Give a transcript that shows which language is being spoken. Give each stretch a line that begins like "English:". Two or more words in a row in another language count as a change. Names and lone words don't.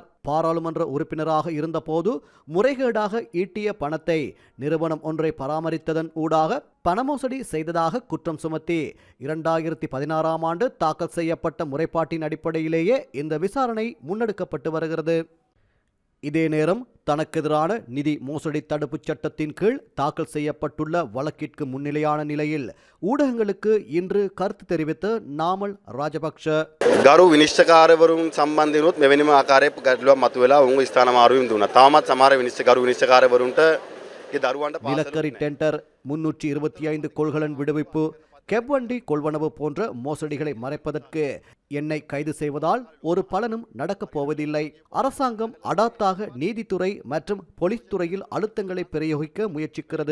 Tamil: பாராளுமன்ற உறுப்பினராக இருந்தபோது முறைகேடாக ஈட்டிய பணத்தை நிறுவனம் ஒன்றை பராமரித்ததன் ஊடாக பணமோசடி செய்ததாக குற்றம் சுமத்தி 2016ஆம் ஆண்டு தாக்கல் செய்யப்பட்ட முறைப்பாட்டின் அடிப்படையிலேயே இந்த விசாரணை முன்னெடுக்கப்பட்டு வருகிறது. இதே நேரம் தனக்கெதிரான நிதி மோசடி தடுப்புச் சட்டத்தின் கீழ் தாக்கல் செய்யப்பட்டுள்ள வழக்கிற்கு முன்னிலையான நிலையில் ஊடகங்களுக்கு இன்று கருத்து தெரிவித்த நாமல் ராஜபக்ஷ
Sinhala: ගරු විනිශ්චකාරවරුන් සම්බන්ධනොත් මෙවැනිම ආකාරයේ ගැටලුවක් මතුවලා ඔවුන් ස්ථාන මාරුවීම් දුන්නා. තාමත් සමහර විනිශ්චකාරවරුන්ට ඒ දරුවන්ට
Tamil: நிலக்கரி டெண்டர் 325 கொள்கலன் விடுவிப்பு கெப்வண்டி கொள்வனவு போன்ற மோசடிகளை மறைப்பதற்கு என்னை கைது செய்வதால் ஒரு பலனும் நடக்கப் போவதில்லை. அரசாங்கம் அடாத்தாக நீதித்துறை மற்றும் போலீஸ் துறையில் அழுத்தங்களை பிரயோகிக்க முயற்சிக்கிறது.